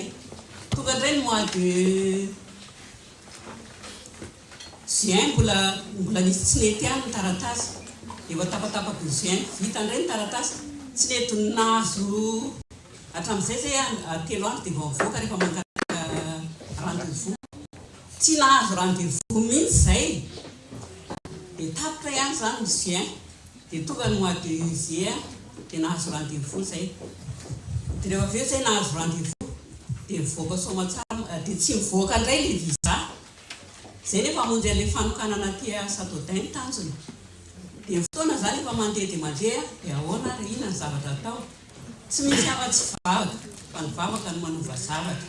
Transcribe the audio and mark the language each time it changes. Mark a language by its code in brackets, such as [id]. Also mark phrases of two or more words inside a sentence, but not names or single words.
[mg] Tonga indray ny [fr] mois de juin [mg] mbola nisy tsy nety ihany ny taratasy. Efa tapatapaky ny juin vita indray ny taratasy, tsy nety nahazo hatramin'izay zay 3 andro dia vao mivoaka rehefa mangataka rendez-vous. Tsy nahazo rendez-vous mihitsy izay dia tapitra ihany zany ny juin. Dia tonga ny [fr] mois de juillet [mg] dia nahazo rendez-vous zay. Dia rehefa avy eo zay nahazo rendez-vous dia mivoaka somatsara dia tsy mivoaka indray ilay visa. Zay nefa hamonjy an'ilay fanokanana aty Sadotin ny tanjony. Dia fotoana zany efa mandeha dia mandeha dia ahoana ary inona ny zavatra atao. Tsy misy afa-tsy vavaka fa ny vavaka no manova zavatra.